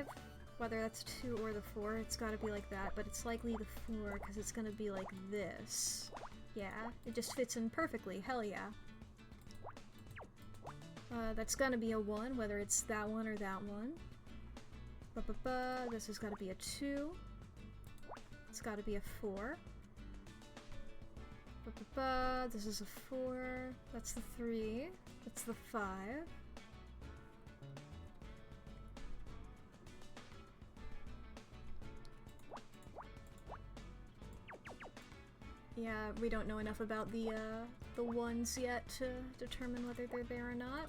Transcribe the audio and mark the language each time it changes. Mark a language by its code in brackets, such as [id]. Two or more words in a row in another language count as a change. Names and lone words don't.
[en] Whether that's 2 or the 4, it's gotta be like that, but it's likely the 4, because it's gonna be like this. Yeah, it just fits in perfectly, hell yeah. That's gonna be a 1, whether it's that one or that one. Ba-ba-ba, this has gotta be a 2. It's gotta be a 4. Ba-ba-ba, this is a 4. That's the 3. That's the 5. Yeah, we don't know enough about the ones yet to determine whether they're there or not.